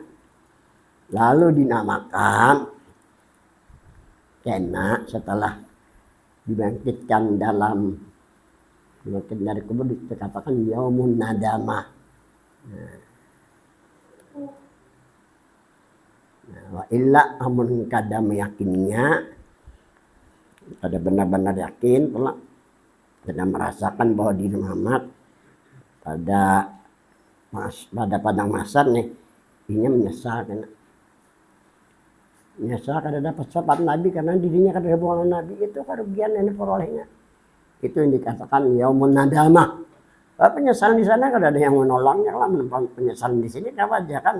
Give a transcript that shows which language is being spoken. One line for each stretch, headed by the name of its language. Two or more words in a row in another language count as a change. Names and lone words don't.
Indonesian: Lalu dinamakan karena setelah dibangkitkan dibangkit dari kubur dikatakan
Arabic: yaumun nadamah.
Banjar: Wa illa amun kada meyakininya, kada benar-benar yakin pula, kada merasakan bahwa diri Muhammad pada padang mahsyar nih, ini menyesal kada dapat syafaat Nabi karena dirinya kada hubungan Nabi, itu kerugian yang diperolehnya. Itu yang dikatakan
Arabic: yaumun nadamah.
Banjar: Penyesalan di sana kada ada yang menolongnya lah, penyesalan di sini apa aja kan.